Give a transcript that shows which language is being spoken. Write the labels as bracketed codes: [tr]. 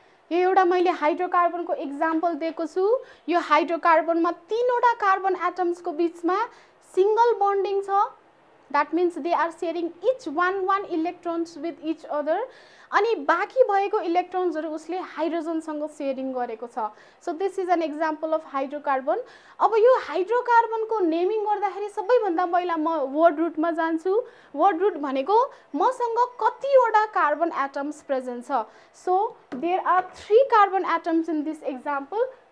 [ne] यो एउटा मैले हाइड्रोकार्बनको एक्जाम्पल दिएको छु। यो हाइड्रोकार्बनमा तीनवटा कार्बन एटम्सको बीचमा सिंगल बन्डिङ छ। [en] That means they are sharing each one electrons with each other. [ne] अनि बाँकी भएको इलेक्ट्रोन्सहरु उसले हाइड्रोजनसँग शेयरिङ गरेको छ। [en] So this is an example of hydrocarbon. [ne] अब यो हाइड्रोकार्बनको नेमिङ गर्दाखेरि सबैभन्दा पहिला म वर्ड रूटमा जान्छु। वर्ड रूट भनेको मसँग कतिवटा कार्बन एटम्स प्रेजेन्ट छ। [en] So there are 3 carbon atoms in this example.